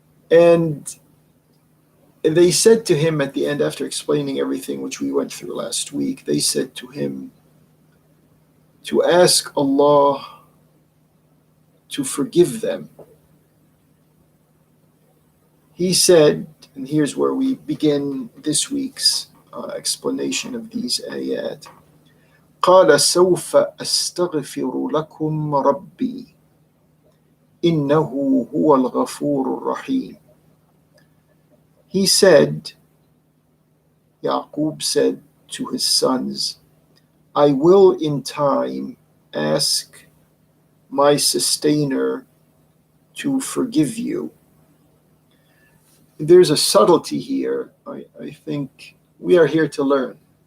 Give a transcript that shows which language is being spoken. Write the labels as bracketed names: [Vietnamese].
[English] And they said to him at the end, after explaining everything which we went through last week, they said to him to ask Allah to forgive them. He said, and here's where we begin this week's explanation of these ayat. [Arabic] قال سوف أستغفر لكم ربي إنه هو الغفور الرحيم. [English] He said, Yaqub said to his sons, I will in time ask my sustainer to forgive you. There's a subtlety here. I think we are here to learn.